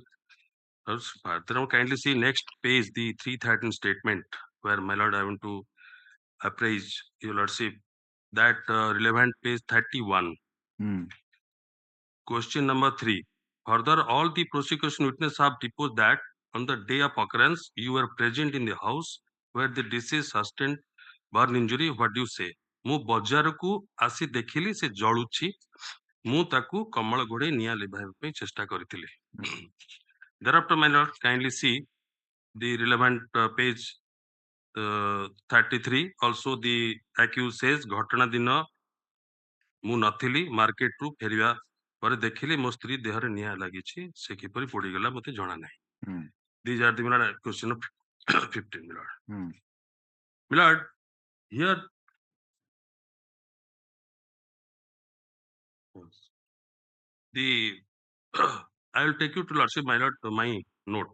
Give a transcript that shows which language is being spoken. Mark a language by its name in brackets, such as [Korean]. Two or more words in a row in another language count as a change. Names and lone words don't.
[English] Further, kindly see next page, the 313 statement, where my lord I want to appraise your lordship that relevant page 31. Question number 3. Further, all the prosecution witnesses have deposed that on the day of occurrence, you were present in the house where the deceased sustained burn injury. What do you say? [Odia] ମୁଁ ବଜାରକୁ ଆସି ଦେଖିଲି ସେ ଜଳୁଛି, ମୁଁ ତାକୁ କମଳ ଘୋଡ଼େଇ ନିଆଁ ଲିଭାଇବା ପାଇଁ ଚେଷ୍ଟା କରିଥିଲି। [English] Thereafter, my lord, kindly see the relevant page 33. Also the accused says [Odia] ଘଟଣା ଦିନ ମୁଁ ନଥିଲି, ମାର୍କେଟରୁ ଫେରିବା ପରେ ଦେଖିଲି ମୋ ସ୍ତ୍ରୀ ଦେହରେ ନିଆଁ ଲାଗିଛି, ସେ କିପରି ପୋଡ଼ିଗଲା ମୋତେ ଜଣା ନାହିଁ। [English] These are the question of 15, my lord. My lord, here the I will take you to lordship, my lord, my note.